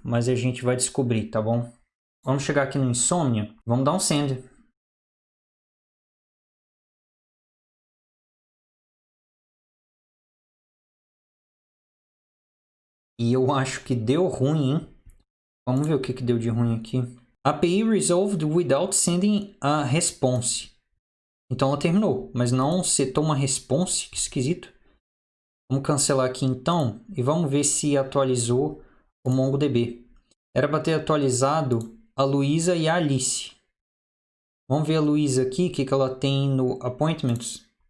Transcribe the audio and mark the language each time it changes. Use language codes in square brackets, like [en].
[pt] Mas a gente vai descobrir, tá bom? Vamos chegar aqui no Insomnia, vamos dar um send. E eu acho que deu ruim, hein? Vamos ver o que deu de ruim aqui. [en] API resolved without sending a response. [pt] Então ela terminou, mas não setou uma response. Que esquisito. Vamos cancelar aqui então e vamos ver se atualizou o MongoDB. Era para ter atualizado a Luísa e a Alice. Vamos ver a Luísa aqui, o que ela tem no Appointments.